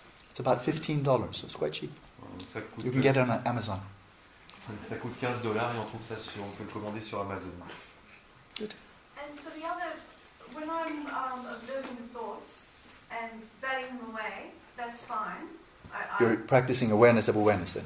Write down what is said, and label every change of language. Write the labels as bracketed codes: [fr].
[en] It's about $15, so it's quite cheap. [fr] Ça coûte, [en] You can get it on Amazon. [fr] Ça coûte $15 et on trouve ça on peut le commander sur Amazon. [en] Good. And so the other, when I'm observing the thoughts and batting them away, that's fine. You're practicing awareness of awareness then?